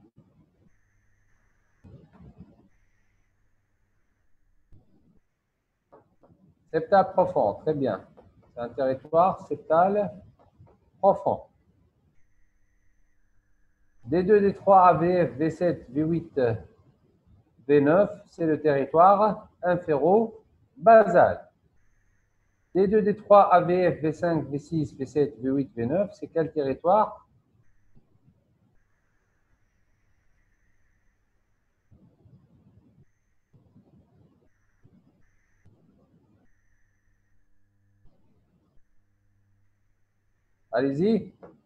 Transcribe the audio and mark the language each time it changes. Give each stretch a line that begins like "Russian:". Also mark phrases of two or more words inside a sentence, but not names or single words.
French: Septal profond, très bien. C'est un territoire septal profond. D2, D3, AVF, V7, V8, V9, c'est le territoire inféro-basal. D2, D3, AVF, V5, V6, V7, V8, V9, c'est quel territoire? Allez-y.